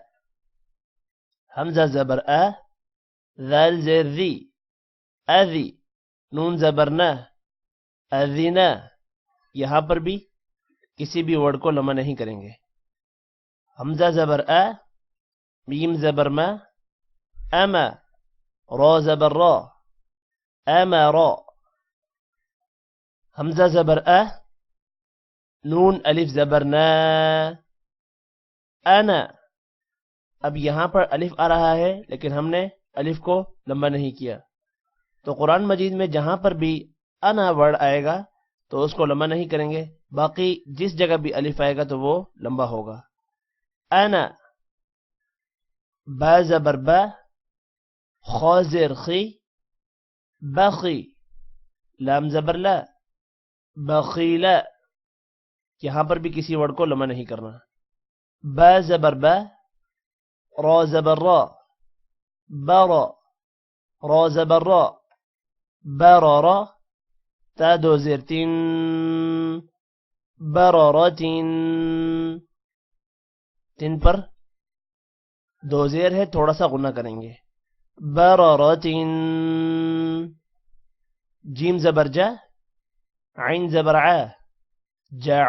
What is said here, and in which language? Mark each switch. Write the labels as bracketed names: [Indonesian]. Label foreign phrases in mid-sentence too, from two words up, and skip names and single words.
[Urdu] حمزہ زبر ا، ذال زیر ذی، اذی۔ نون زبر نہ، اذینا۔ یہاں پر بھی کسی بھی ورڈ کو لمبا نہیں کریں گے۔ حمزہ زبر ا، میم زبر ما، اما۔ را زبر را، امرا۔ حمزہ زبر ا، نون الف زبر نا، انا۔ اب یہاں پر الف آ رہا ہے لیکن ہم نے الف کو لمبا نہیں کیا، تو قرآن مجید میں جہاں پر بھی انا ورڈ آئے گا تو اس کو لمبا نہیں کریں گے، باقی جس جگہ بھی الف آئے گا تو وہ لمبا ہوگا۔ انا۔ با زبر با، خا زیر خی، بخی۔ لام زبر لا، بخیلا۔ یہاں پر بھی کسی ورڈ کو لمبا نہیں کرنا۔ با زبر با، را زبر را، برا۔ را زبر را، برارا۔ تا دو زیر تین، برارتین۔ تین پر دو زیر ہے، تھوڑا سا غنہ کریں گے۔ برارتین۔ جیم زبر جا، عین زبر ع، جاع۔